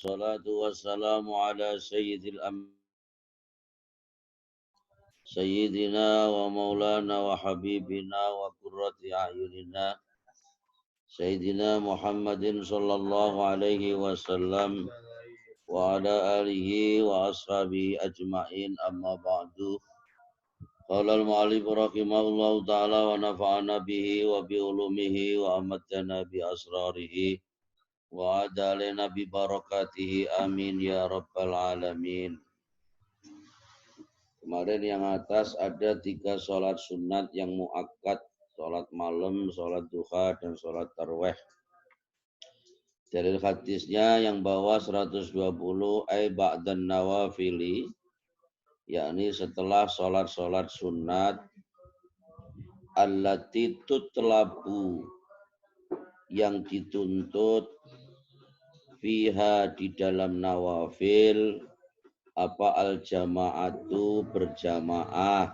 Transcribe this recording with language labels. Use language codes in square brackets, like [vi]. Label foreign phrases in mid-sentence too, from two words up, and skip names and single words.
[ar] الصلاة والسلام على سيدنا ومولانا وحبيبنا وقرة أعيننا سيدنا محمد صلى الله عليه وسلم وعلى آله وأصحابه أجمعين أما بعد. قال المؤلف رحمه الله تعالى ونفعنا به وبعلومه وأماتنا بأسراره وأدخلنا ببركاته آمين يا رب العالمين. [id] Kemarin yang atas ada 3 sholat sunat yang muakkad, sholat malam, sholat duha, dan sholat tarweh. Dalil hadisnya yang bawah 120 [ar] أي بعد النوافل, [id] yakni setelah sholat-sholat sunat, [ar] التي تطلب, [id] yang dituntut, fiha di dalam nawafil, apa al-jama'atu berjamaah.